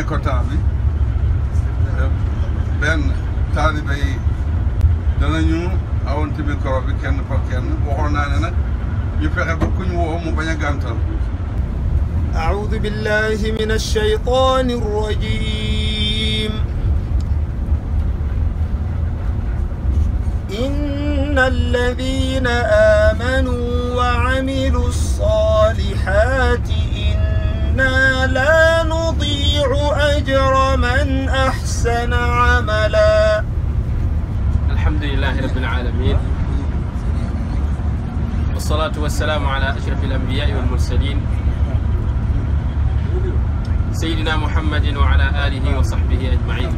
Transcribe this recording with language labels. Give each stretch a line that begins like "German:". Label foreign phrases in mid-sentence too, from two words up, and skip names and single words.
Wolof: temps bi benn taalibe yi danañu awante micro bi kenn par kenn waxoon naa ne nag ñu fexe ba ku ñu woo mu bañ a gàntal.
Arabic: أعوذ بالله من الشيطان الرجيم إن الذين آمنوا وعملوا الصالحات إنا لا نضيع أجر من أحسن عملا. الحمد لله رب العالمين والصلاة والسلام على أشرف الأنبياء والمرسلين سيدنا محمد وعلى آله وصحبه أجمعين.